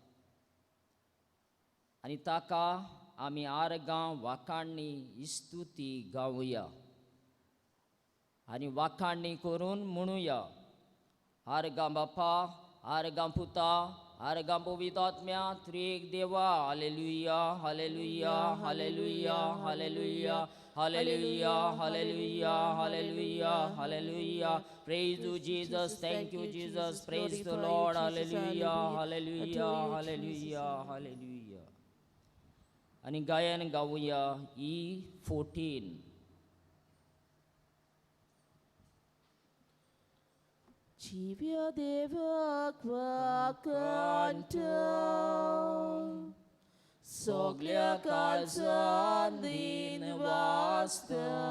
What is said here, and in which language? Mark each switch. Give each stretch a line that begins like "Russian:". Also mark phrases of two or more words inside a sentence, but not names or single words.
Konkani: आनी ताका आमी आर्गां वाखाणणी इस्तुती गावुया आनी वाखाणणी करून म्हणुया आर्गां बापा आर्गां पुता आर्गां पवित्रात्म्या त्रिएक देवा हालेलुया हालेलुया हालेलुया हालेलुया हालेलुया हालेलुया हालेलुया हालेलुया
English: praise you Jesus thank you Jesus praise the Lord hallelujah hallelujah hallelujah hallelujah
Konkani: आणि गायन गाऊया E14 Civia deva canta soglia calzan din vasta